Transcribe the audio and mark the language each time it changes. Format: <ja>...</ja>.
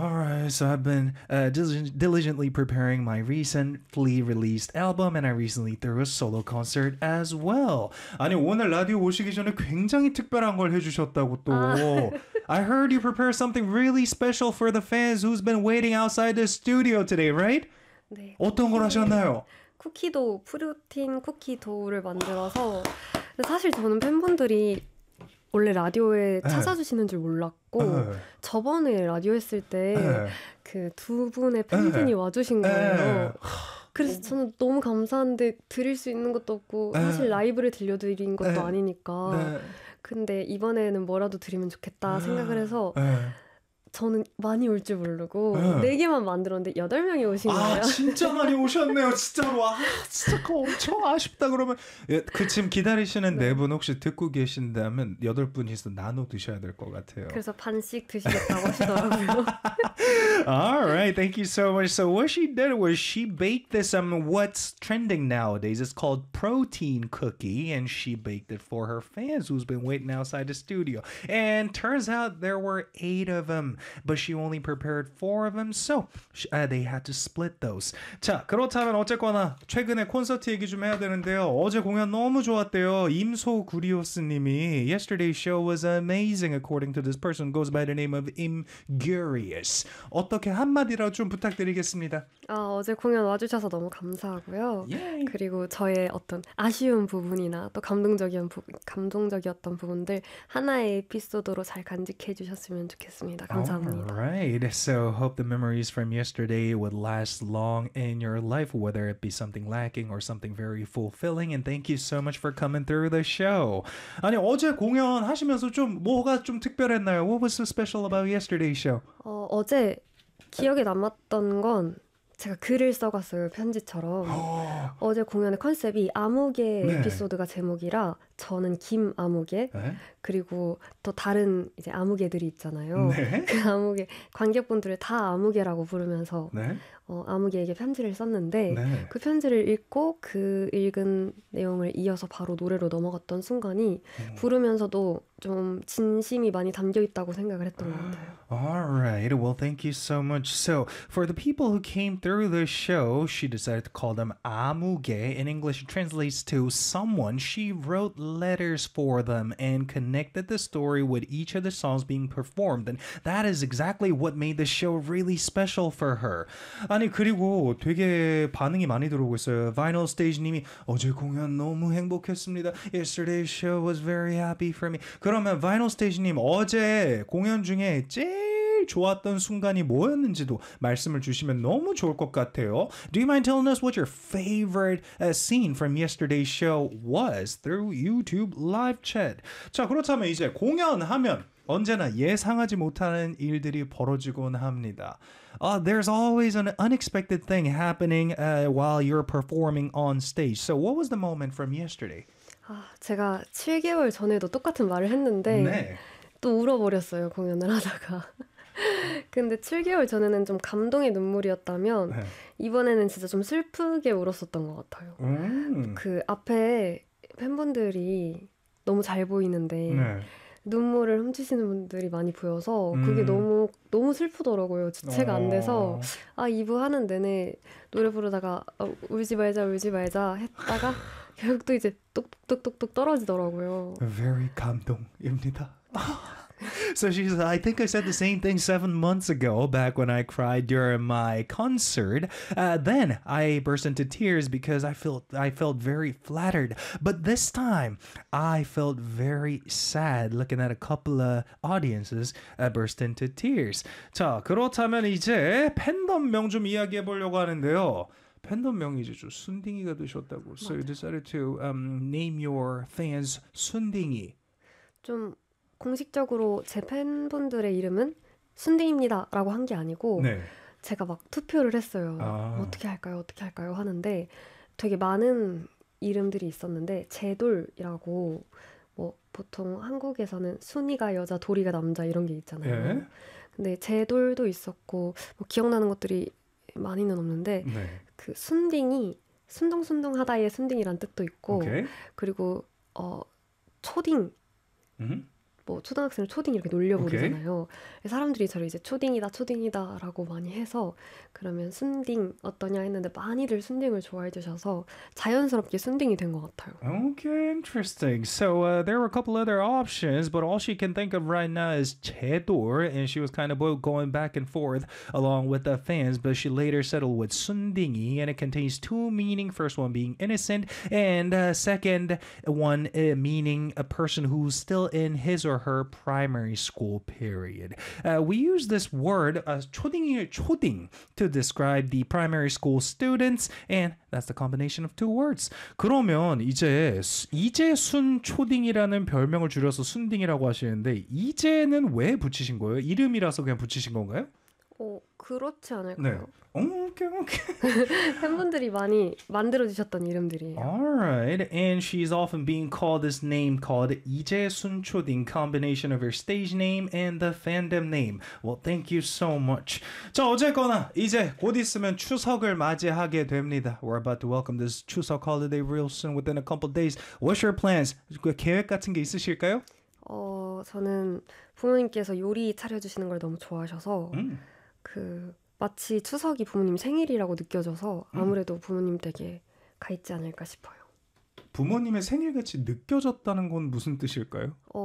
<en>Alright, so I've been diligently preparing my recently released album and I recently threw a solo concert as well.</en> <ko>아니 오늘 라디오 오시기 전에 굉장히 특별한 걸 해주셨다고 또.</ko> <en>I heard you prepare something really special for the fans who's been waiting outside the studio today, right?</en> <ko>네. 어떤 걸 하셨나요? 쿠키도 프루틴 쿠키 도우를 만들어서 사실 저는 팬분들이 원래 라디오에 찾아주시는 줄 몰랐고 저번에 라디오 했을 때 그 두 분의 팬분이 와주신 거예요. 그래서 저는 너무 감사한데 드릴 수 있는 것도 없고 사실 라이브를 들려드린 것도 아니니까 근데 이번에는 뭐라도 드리면 좋겠다 생각을 해서 저는 많이 올 줄 모르고 네 개만 만들었는데 8명이 오신 거예요. 아 진짜 많이 오셨네요. 진짜로. 아 진짜 그거 엄청 아쉽다 그러면 예, 그 지금 기다리시는 네 분 혹시 듣고 계신다면 8분이서 나눠 드셔야 될 것 같아요. 그래서 반씩 드시겠다고 하시더라고요.</ko> <en>Alright, thank you so much. So what she did was she baked this what's trending nowadays. It's called protein cookie and she baked it for her fans who's been waiting outside the studio. And turns out there were 8 of them. But she only prepared 4 of them, so they had to split those.</en> <ko>자, 그렇다면 어쨌거나 최근에 콘서트 얘기 좀 해야 되는데요. 어제 공연 너무 좋았대요.</ko> <en>임소 구리오스님이 Yesterday's show was amazing according to this person goes by the name of Imgurious.</en> <ko>어떻게 한마디라도 좀 부탁드리겠습니다. 어제 공연 와주셔서 너무 감사하고요. Yay. 그리고 저의 어떤 아쉬운 부분이나 또 감동적이었던 부분들 하나의 에피소드로 잘 간직해 주셨으면 좋겠습니다. 감사합니다.</ko> <en>Alright, so hope the memories from yesterday would last long in your life, whether it be something lacking or something very fulfilling, and thank you so much for coming through the show.</en> <ko>아니, 어제 공연 하시면서 좀 뭐가 좀 특별했나요?</ko> <en>What was so special about yesterday's show?</en> <ko>어제 기억에 남았던 건 제가 글을 써갔어요, 편지처럼. 어제 공연의 컨셉이 암흑의 네. 에피소드가 제목이라 저는 김암흑의 네. 그리고 또 다른 이제 암흑애들이 있잖아요. 네. 그 암흑애 관객분들을 다 암흑애라고 부르면서 네. 암흑애에게 편지를 썼는데 네. 그 편지를 읽고 그 읽은 내용을 이어서 바로 노래로 넘어갔던 순간이 부르면서도 좀 진심이 많이 담겨있다고 생각을 했던 것 같아요.</ko> <en>Alright, well thank you so much. So for the people who came through the show, she decided to call them 암흑애. In English, it translates to someone. She wrote letters for them and connected the story with each of the songs being performed and that is exactly what made the show really special for her.</en> <ko>아니 그리고 되게 반응이 많이 들어오고 있어요.</ko> <en>Vinyl Stage 님이</en> <ko>어제 공연 너무 행복했습니다.</ko> <en>Yesterday's show was very happy for me.</en> <ko>그러면 Vinyl Stage 님 어제 공연 중에 제일 좋았던 순간이 뭐였는지도 말씀을 주시면 너무 좋을 것 같아요.</ko> <en>Do you mind telling us what your favorite scene from yesterday's show was through YouTube live chat.</en> <ko>자, 그렇다면 이제 공연하면 언제나 예상하지 못하는 일들이 벌어지곤 합니다.</ko> <en>There's always an unexpected thing happening while you're performing on stage. So what was the moment from yesterday?</en> <ko>제가 7개월 전에도 똑같은 말을 했는데 네. 또 울어버렸어요, 공연을 하다가. 근데 7개월 전에는 좀 감동의 눈물이었다면 네. 이번에는 진짜 좀 슬프게 울었었던 것 같아요. 그 앞에 팬분들이 너무 잘 보이는데 네. 눈물을 훔치시는 분들이 많이 보여서 그게 너무 너무 슬프더라고요. 주체가 안 돼서 2부 하는 내내 노래 부르다가 울지 말자 했다가 결국 또 이제 똑똑똑똑 떨어지더라고요. Very 감동입니다.</ko> <en>So she's like, I think I said the same thing 7 months ago, back when I cried during my concert. Then I burst into tears because I felt very flattered. But this time, I felt very sad looking at a couple of audiences that burst into tears.</en> <ko>자, 그렇다면 이제 팬덤명 좀 이야기해 보려고 하는데요. 팬덤명이 이제 좀 순딩이가 되셨다고.</ko> <en>So you decided to name your fans 순딩이.</en> <ko>좀 공식적으로 제 팬분들의 이름은 순딩입니다라고 한 게 아니고 네. 제가 막 투표를 했어요. 아. 어떻게 할까요? 어떻게 할까요? 하는데 되게 많은 이름들이 있었는데 제돌이라고 뭐 보통 한국에서는 순이가 여자, 도리가 남자 이런 게 있잖아요. 예. 근데 제돌도 있었고 뭐 기억나는 것들이 많이는 없는데 네. 그 순딩이 순둥순둥하다의 순딩이란 뜻도 있고 오케이. 그리고 초딩 뭐 초등학생을 초딩 이렇게 놀려버리잖아요. 오케이. 사람들이 저를 이제 초딩이다 초딩이다 라고 많이 해서 그러면 순딩 어떠냐 했는데 많이들 순딩을 좋아해 주셔서 자연스럽게 순딩이 된 것 같아요.</ko> <en>Okay, interesting. So there were a couple other options, but all she can think of right now is 제돌, and she was kind of going back and forth along with the fans, but she later settled with 순딩이, and it contains two meanings. First one being innocent, and second one meaning a person who's still in his or her primary school period. We use this word 초딩 to describe the primary school students, and that's the combination of two words.</en> <ko>그러면 이제순 초딩이라는 별명을 줄여서 순딩이라고 하시는데 이제는 왜 붙이신 거예요? 이름이라서 그냥 붙이신 건가요? 그렇지 않을까요? 네. 오케이, 오케이. 팬분들이 많이 만들어주셨던 이름들이에요.</ko> <en>Alright, and she's often being called this name called 이재순 초딩, combination of her stage name and the fandom name. Well, thank you so much.</en> <ko>자, 어쨌거나 이제 곧 있으면 추석을 맞이하게 됩니다.</ko> <en>We're about to welcome this 추석 holiday real soon within a couple days. What's your plans?</en> <ko>계획 같은 게 있으실까요? 저는 부모님께서 요리 차려주시는 걸 너무 좋아하셔서 그 마치 추석이 부모님 생일이라고 느껴져서 아무래도 부모님 댁에 가 있지 않을까 싶어요. 부모님의 생일같이 느껴졌다는 건 무슨 뜻일까요?</ko>